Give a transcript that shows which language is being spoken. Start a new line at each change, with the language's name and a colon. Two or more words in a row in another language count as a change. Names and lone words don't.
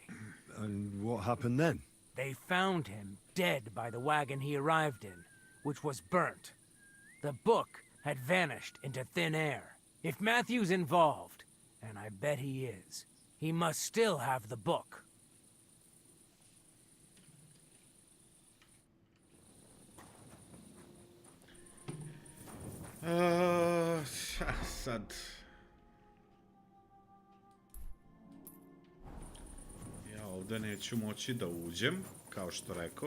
English: And what happened then? They found him dead by the wagon he arrived in, which was burnt. The book had vanished into thin air. If Matthew's involved, and I bet he is, he must still have the book.
Serbian: Sad. Ja ovdje neću moći da uđem, kao što rekoh.